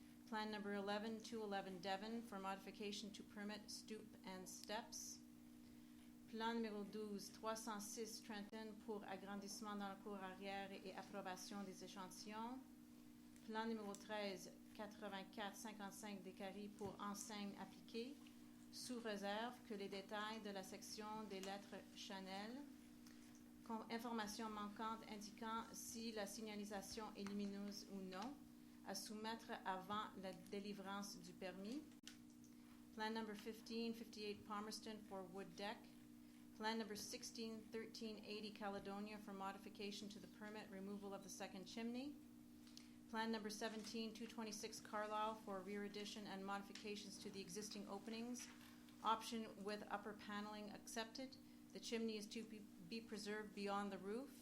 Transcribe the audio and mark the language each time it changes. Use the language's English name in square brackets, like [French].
[English] Plan number 11, 211 Devon for modification to permit stoop and steps. [French] Plan numéro 12, 306 Trenton pour agrandissement dans la cour arrière et approbation des échantillons. Plan numéro 13, 84-55 des Carrés pour enseigne appliquée, sous réserve que les détails de la section des lettres Chanel. Information manquante indiquant si la signalisation est lumineuse ou non, à soumettre avant la délivrance du permis. [English] Plan number 15, 58 Palmerston for wood deck. Plan number 16, 1380 Caledonia for modification to the permit removal of the second chimney. Plan number 17, 226 Carlisle for rear addition and modifications to the existing openings. Option with upper paneling accepted. The chimney is to be preserved beyond the roof.